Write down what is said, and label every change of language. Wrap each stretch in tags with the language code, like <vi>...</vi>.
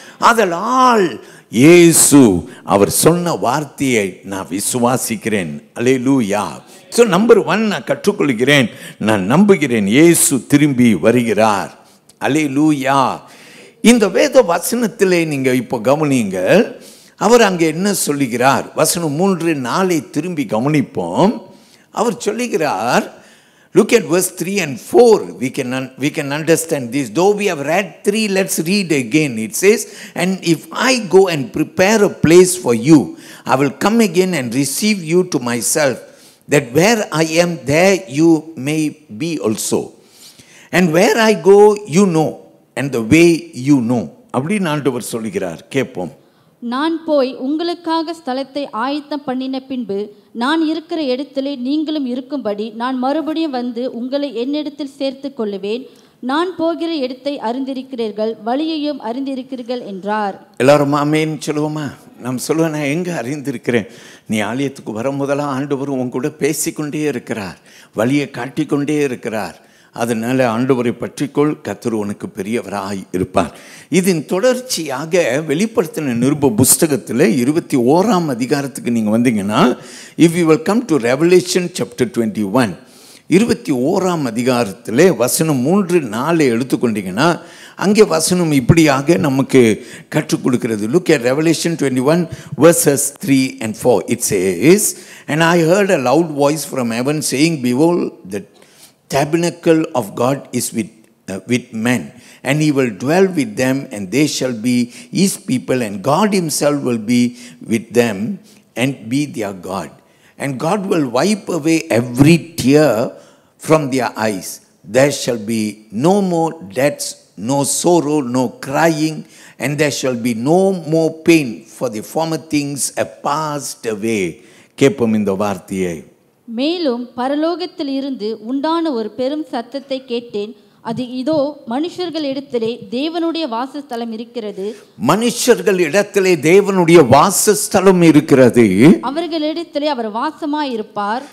<ta>அதனால் இயேசு அவர் சொன்ன வார்த்தையை நான் விசுவாசிக்கிறேன். அல்லேலூயா. ஸோ நம்பர் 1 நான் கற்றுக்கொள்கிறேன், நான் நம்புகிறேன் இயேசு திரும்பி வருகிறார். அல்லேலூயா. இந்த வேத வசனத்திலே நீங்கள் இப்போ கவனியுங்கள், அவர் அங்கே என்ன சொல்லுகிறார்? வசனம் 3, 4 திரும்பி கவனிப்போம். அவர் சொல்லுகிறார்,</ta> <en>look at verse 3 and 4. We can understand this. Though we have read 3, let's read again. It says, and if I go and prepare a place for you, I will come again and receive you to myself, that where I am, there you may be also. And where I go, you know, and the way you know.</en> <ta>அப்படின்னு ஆண்டவர் சொல்லுகிறார். கேட்போம். நான் போய் உங்களுக்காக ஸ்தலத்தை ஆயத்தம் பண்ணின பின்பு நான் இருக்கிற இடத்திலே நீங்களும் இருக்கும்படி நான் மறுபடியும் வந்து உங்களை என்னிடத்தில் சேர்த்து கொள்ளுவேன். நான் போகிற இடத்தை அறிந்திருக்கிறீர்கள், வழியையும் அறிந்திருக்கிறீர்கள் என்றார். எல்லாரும் ஆமென் சொல்லுவோமா? நாம் சொல்லுவேன், நான் எங்கே அறிந்திருக்கிறேன்? நீ ஆலயத்துக்கு வரும்போதெல்லாம் ஆண்டவர் உன் கூட பேசிக்கொண்டே இருக்கிறார், வழியை காட்டிக்கொண்டே இருக்கிறார். அதனால் ஆண்டவரை பற்றிக்கொள், கர்த்தர் உனக்கு பெரியவராய் இருப்பார். இதன் தொடர்ச்சியாக வெளிப்படுத்தின நிருப புஸ்தகத்தில் 21ஆம் அதிகாரத்துக்கு நீங்கள் வந்தீங்கன்னா,</ta> <en>if you will come to Revelation chapter 21,</en> <ta>21ஆம் அதிகாரத்தில் வசனம் 3, 4 எடுத்துக்கொண்டீங்கன்னா அங்கே வசனம் இப்படியாக நமக்கு கற்றுக் கொடுக்கிறது.</ta> <en>Look at Revelation 21 verses 3 and 4. It says, and I heard a loud voice from heaven saying, behold, the tabernacle of God is with men, and he will dwell with them, and they shall be his people, and God himself will be with them and be their God. And God will wipe away every tear from their eyes. There shall be no more deaths, no sorrow, no crying, and there shall be no more pain, for the former things have passed away.</en> <ta>கேட்போம் இந்த வார்த்தையை. மேலும் பரலோகத்தில் இருந்து உண்டான ஒரு பெரும் சத்தத்தை கேட்டேன். அது இதோ மனுஷர்கள் இடத்திலே தேவனுடைய வாசஸ்தலம் இருக்கிறது. மனுஷர்கள் இடத்திலே தேவனுடைய வாசஸ்தலம் இருக்கிறது. அவர்களிடத்திலே அவர் வாசமாய் இருப்பார்.</ta>